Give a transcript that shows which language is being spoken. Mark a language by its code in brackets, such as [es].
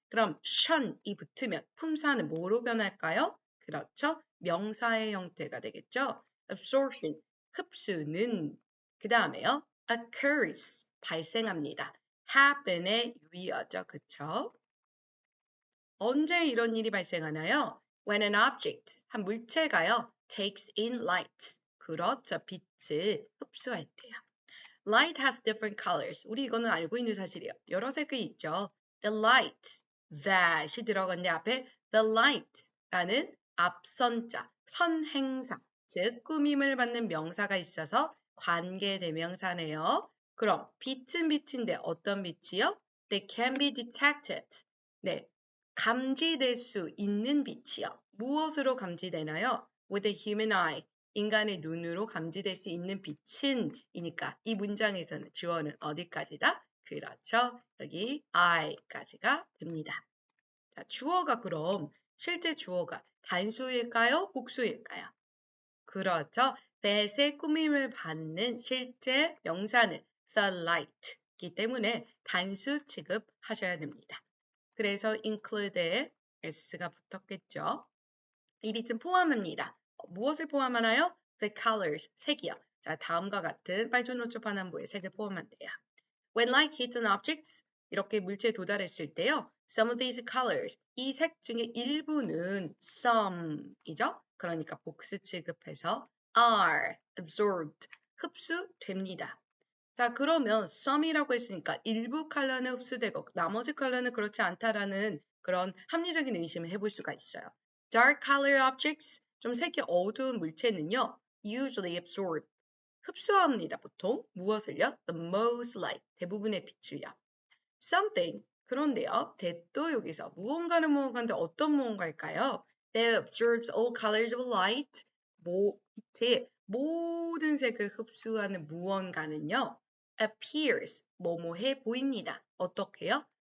[ko] 그럼 shun이 붙으면 품사는 뭐로 변할까요? 그렇죠. 명사의 형태가 되겠죠. absorption, 흡수는. 그 다음에요. occurs, 발생합니다. happen의 유의어죠. 그쵸? 언제 이런 일이 발생하나요? [en] When an object, [ko] 한 물체가요. [en] takes in light. [ko] 그렇죠. 빛을 흡수할 때요. [en] Light has different colors. [ko] 우리 이거는 알고 있는 사실이에요. 여러 색이 있죠. The light, that이 들어갔는데 앞에 the light라는 앞선자, 선행사, 즉 꾸밈을 받는 명사가 있어서 관계대명사네요. 그럼 빛은 빛인데 어떤 빛이요? [en] They can be detected. [ko] 네, 감지될 수 있는 빛이요. 무엇으로 감지되나요? [en] With a human eye. [ko] 인간의 눈으로 감지될 수 있는 빛은 이니까 이 문장에서는 주어는 어디까지다? 그렇죠. 여기 I까지가 됩니다. 자, 주어가 그럼 실제 주어가 단수일까요? 복수일까요? 그렇죠. that의 꾸밈을 받는 실제 명사는 the light이기 때문에 단수 취급하셔야 됩니다. 그래서 include에 s가 붙었겠죠. 이 빛은 포함합니다. 무엇을 포함하나요? [en] The colors, [ko] 색이요. 자, 다음과 같은 빨주노초 파남보의 색을 포함한대요. [en] When light hits an object, [ko] 이렇게 물체에 도달했을 때요. [en] Some of these colors, [ko] 이 색 중에 일부는 some이죠. 그러니까 복수 취급해서 [en] are absorbed, [ko] 흡수됩니다. 자, 그러면 some이라고 했으니까 일부 컬러는 흡수되고 나머지 컬러는 그렇지 않다라는 그런 합리적인 의심을 해볼 수가 있어요. [en] Dark color objects, [ko] 좀 색이 어두운 물체는요, [en] usually absorb, [ko] 흡수합니다, 보통. 무엇을요? [en] The most light, [ko] 대부분의 빛을요. Something, 그런데요, that도 여기서 무언가는 무언가인데 어떤 무언가일까요? [en] That absorbs all colors of light, [ko] 빛의 모든 색을 흡수하는 무언가는요, [en] appears, [ko] 뭐뭐해 보입니다. 어떻게요?